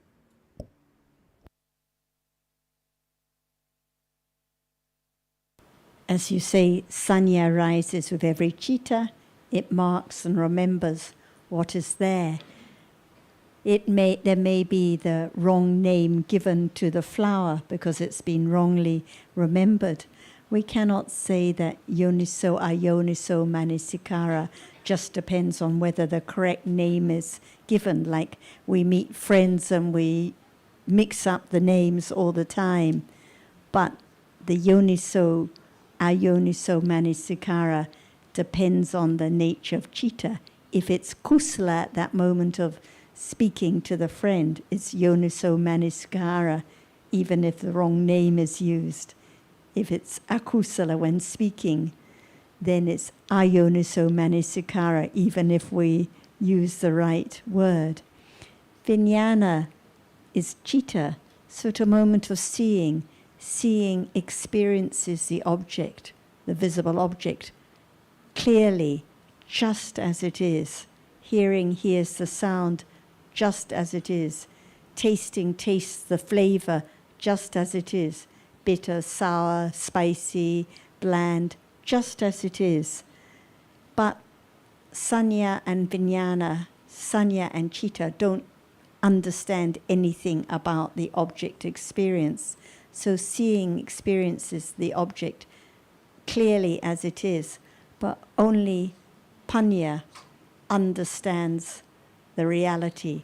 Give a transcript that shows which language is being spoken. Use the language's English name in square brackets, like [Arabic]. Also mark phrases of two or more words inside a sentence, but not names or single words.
[English] As you say, sanya arises with every citta. It marks and remembers what is there. There may be the wrong name given to the flower because it's been wrongly remembered. We cannot say that [Pali] yoniso ayoniso manasikara [English] just depends on whether the correct name is given. Like we meet friends and we mix up the names all the time. But the [Pali] yoniso ayoniso manasikara [English] depends on the nature of citta. If it's kusala at that moment of speaking to the friend, it's [Pali] yoniso manasikara. [English] even if the wrong name is used. If it's akusala when speaking, then it's [Pali] ayoniso manasikara, [English] even if we use the right word. Vijnana is citta, so at a moment of seeing, seeing experiences the object, the visible object, clearly, just as it is. Hearing hears the sound just as it is. Tasting tastes the flavor just as it is. Bitter, sour, spicy, bland, just as it is. But sanya and vijnana, sanya and citta don't understand anything about the object experience. So seeing experiences the object clearly as it is, but only panya understands the reality.